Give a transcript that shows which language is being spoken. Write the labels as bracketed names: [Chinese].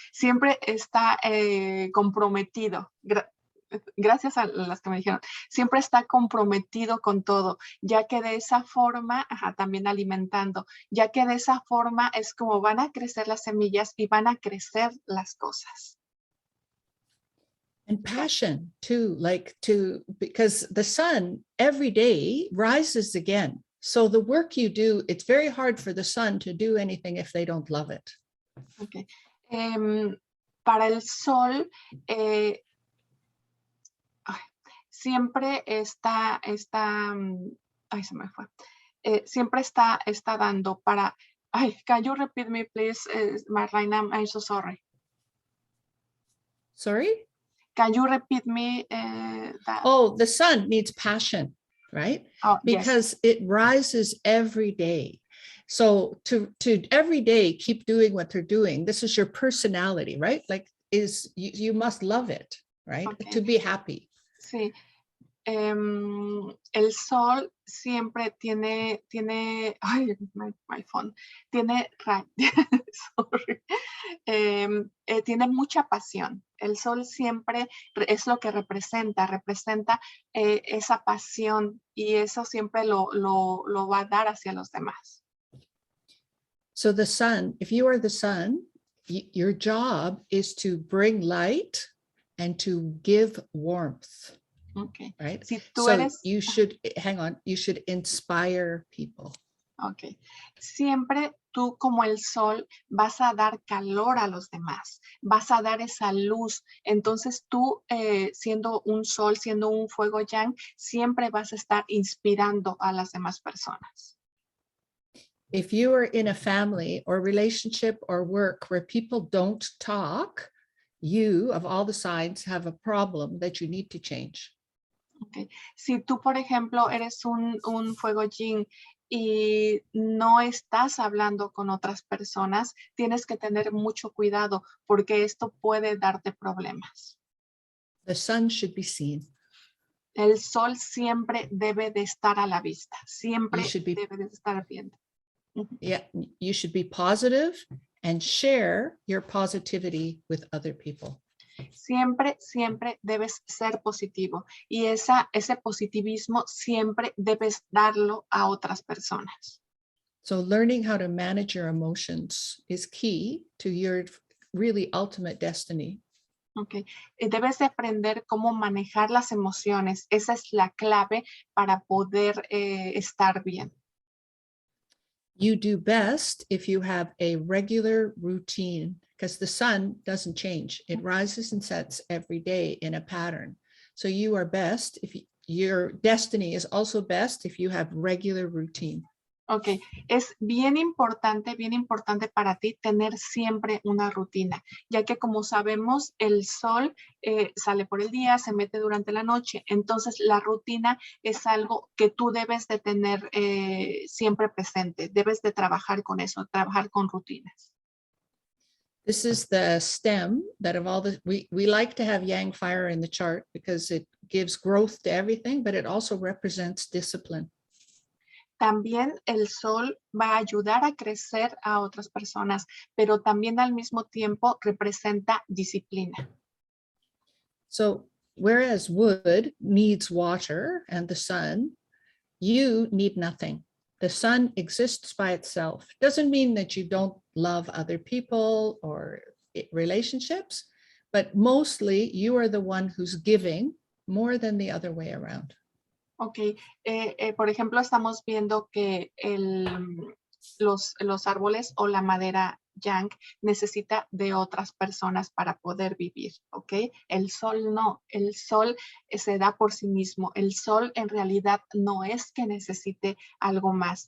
[Spanish] Siempre está comprometido. Gracias a las que me dijeron. Siempre está comprometido con todo, ya que de esa forma, también alimentando, ya que de esa forma es como van a crecer las semillas y van a crecer las cosas. [English] And passion too, because the sun every day rises again. So the work you do, it's very hard for the sun to do anything if they don't love it. Okay. [Spanish] Para el sol, siempre está, ay, se me fue. Siempre está dando para, [English] can you repeat me please, Marlyna? I'm so sorry. Sorry? Can you repeat me that? Oh, the sun needs passion, right? Oh, because yes. it rises every day. So to every day keep doing what they're doing. This is your personality, right? Like you must love it, right? Okay. To be happy. [Spanish] Sí. El sol siempre tiene, ay, [English] my phone, [Spanish] tiene, [English] sorry, [Spanish] tiene mucha pasión. El sol siempre es lo que representa esa pasión y eso siempre lo va a dar hacia los demás. [English] So the sun, if you are the sun, your job is to bring light and to give warmth. Okay. right? [Spanish] Si tú [English] So [Spanish] eres, [English] you should, hang on, you should inspire people. [Spanish] ok, siempre tú como el sol vas a dar calor a los demás, vas a dar esa luz. Entonces tú siendo un sol, siendo un fuego yang, siempre vas a estar inspirando a las demás personas. [English] If you are in a family or relationship or work where people don't talk, you, of all the signs, have a problem that you need to change. Okay. [Spanish] Si tú, por ejemplo, eres un fuego yin y no estás hablando con otras personas, tienes que tener mucho cuidado porque esto puede darte problemas. [English] The sun should be seen. [Spanish] El sol siempre debe de estar a la vista, siempre [English] You should be, [Spanish] debe de estar viendo. [English] yeah, you should be positive and share your positivity with other people. [Spanish] Siempre, siempre debes ser positivo y ese positivismo siempre debes darlo a otras personas. [English] So learning how to manage your emotions is key to your really ultimate destiny. Okay. [Spanish] Debes de aprender cómo manejar las emociones. Esa es la clave para poder estar bien. [English] You do best if you have a regular routine because the sun doesn't change. It rises and sets every day in a pattern. So you are best if your destiny is also best if you have regular routine. [Spanish] Ok, es bien importante para ti tener siempre una rutina, ya que como sabemos, el sol sale por el día, se mete durante la noche, entonces la rutina es algo que tú debes de tener siempre presente, debes de trabajar con eso, trabajar con rutinas. [English] This is the stem that of all the, we like to have yang fire in the chart because it gives growth to everything, but it also represents discipline. [Spanish] También el sol va a ayudar a crecer a otras personas, pero también al mismo tiempo representa disciplina. [English] So whereas wood needs water and the sun, you need nothing. The sun exists by itself. Doesn't mean that you don't love other people or relationships, but mostly you are the one who's giving more than the other way around. [Spanish] Ok, por ejemplo, estamos viendo que los árboles o la madera yang necesita de otras personas para poder vivir, ¿ok? El sol no, el sol se da por sí mismo. El sol en realidad no es que necesite algo más.